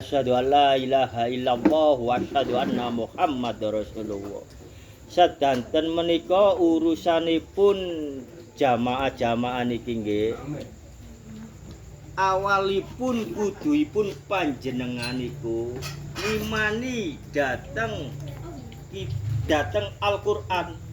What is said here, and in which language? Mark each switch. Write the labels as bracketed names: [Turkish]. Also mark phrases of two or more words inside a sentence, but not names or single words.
[Arabic] أشهد أن لا إله إلا الله وأشهد أن محمدا رسول الله. [Javanese] Sedanten menika urusanipun jamaah-jamaah niki nggih. Awalipun kuduipun panjenengan iku ngimani dateng Al-Qur'an.